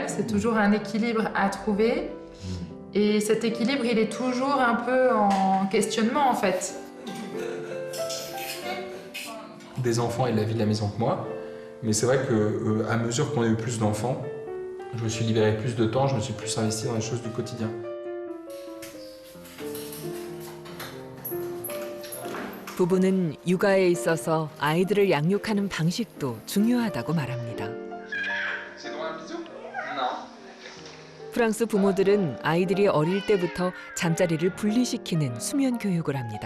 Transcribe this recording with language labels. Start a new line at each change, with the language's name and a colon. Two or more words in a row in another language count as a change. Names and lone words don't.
French: C'est toujours un équilibre à trouver. Et cet équilibre, il est toujours un peu en questionnement, en fait. Des enfants et de la vie de la maison que moi. Mais c'est vrai qu'à mesure qu'on a eu plus d'enfants, je me suis libéré plus de temps, je me suis plus investi dans les choses du quotidien.
Korean: 부부는 육아에 있어서 아이들을 양육하는 방식도 중요하다고 말합니다. 프랑스 부모들은 아이들이 어릴 때부터 잠자리를 분리시키는 수면 교육을 합니다.